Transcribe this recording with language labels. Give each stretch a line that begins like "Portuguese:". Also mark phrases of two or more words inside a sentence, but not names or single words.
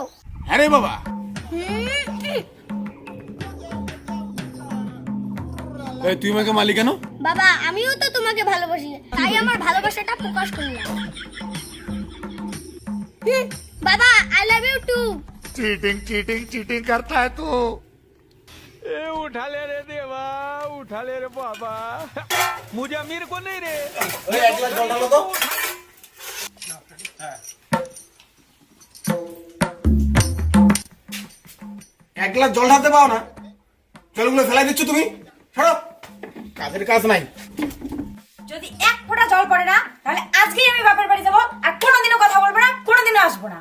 Bangla: হ্যাঁ রে বাবা। এই তুই আমাকে মারলি কেন? বাবা আমিও তো তোমাকে ভালোবাসি, তাই আমার ভালোবাসাটা প্রকাশ করলাম।
English: বাবা I love you too. cheating cheating cheating
Hindi: करता है तू। ए उठा ले रे देवा, उठा ले रे बाबा, मुझे अमीर को नहीं रे।
Bangla: ওই এক গ্লাস জল ঢালো তো। এক গ্লাস জল ঢালতে পাও না, জলগুলো ফেলাই দিচ্ছ তুমি। সরো, কাজের কাজ নাই। যদি এক ফোঁটা জল পড়ে না, তাহলে আজকেই আমি বাপের বাড়ি যাবো, আর কোনোদিনও কথা বলবো না, কোনোদিনও আসবো না।